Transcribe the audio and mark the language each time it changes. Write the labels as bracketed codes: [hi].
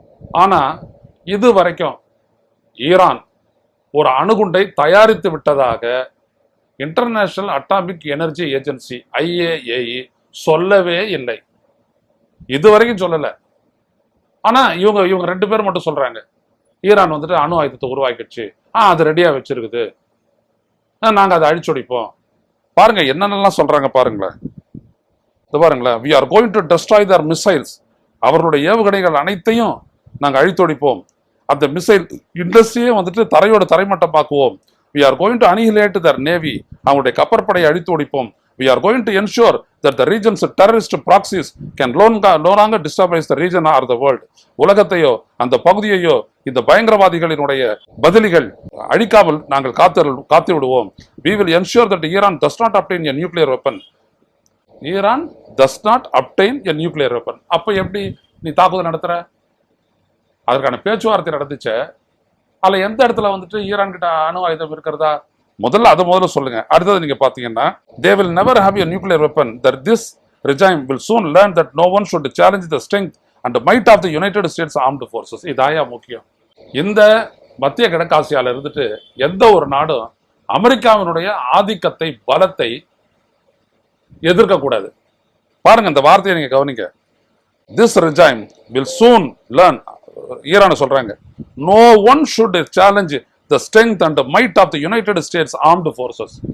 [ta] ஆனா இது வரைக்கும் ஈரான் ஒரு அணுகுண்டை தயாரித்து விட்டதாக international atomic energy agency IAEA சொல்லவே இல்லை. இதுவரைக்கும் சொல்லல. ஆனா இவங்க 2 பேர் மட்டும் சொல்றாங்க, ஈரான் வந்துட்டு அணு ஆயுதத்தை உருவாக்கிடுச்சு, அது ரெடியா வச்சிருக்குது, நாங்க அதை அழிச்சொடிப்போம். பாருங்க என்னென்னலாம் சொல்றாங்க பாருங்களேன். இது பாருங்களேன், [en] we are going to destroy their missiles. [ta] அவர்களுடைய ஏவுகணைகள் அனைத்தையும் நாங்க அழித்தொடிப்போம். அந்த மிசைல் இண்டஸ்ட்ரியே வந்துட்டு தரைமட்டமாக்குவோம். [en] we are going to annihilate their navy. [ta] அவங்களுடைய கப்பற்படையை அழித்து ஒடிப்போம். [en] we are going to ensure that the region's terrorist proxies can no longer destabilize the region or the world. [ta] உலகத்தையோ அந்த பகுதியையோ இந்த பயங்கரவாதிகளினுடைய பதிலிகள் அழிக்காமல் நாங்கள் காத்து விடுவோம். [en] we will ensure that Iran does not obtain a nuclear weapon. Iran does not obtain a nuclear weapon. [ta] அப்ப எப்படி நீ தாக்குதல் நடத்துற? அதற்கான பேச்சுவார்த்தை நடந்துச்ச, அதுல எந்த இடத்துல வந்துட்டு ஈரான் கிட்ட அணு ஆயுதம் இருக்கிறதா முதல்ல சொல்லுங்க. அடுத்தது நீங்க பாத்தீங்கன்னா, [en] they will never have a nuclear weapon. That this regime will soon learn that no one should challenge the strength and might of the United States armed forces. [ta] இதாயா முக்கியம். இந்த மத்திய கிழக்காசியால இருந்துட்டு எந்த ஒரு நாடும் அமெரிக்காவினுடைய ஆதிக்கத்தை, பலத்தை எதிர்க்க கூடாது. பாருங்க இந்த வார்த்தையை நீங்க கவனிங்க. [en] This regime will soon learn, [ta] Iran சொல்றாங்க, [en] no one should challenge the strength and the might of the United States armed forces.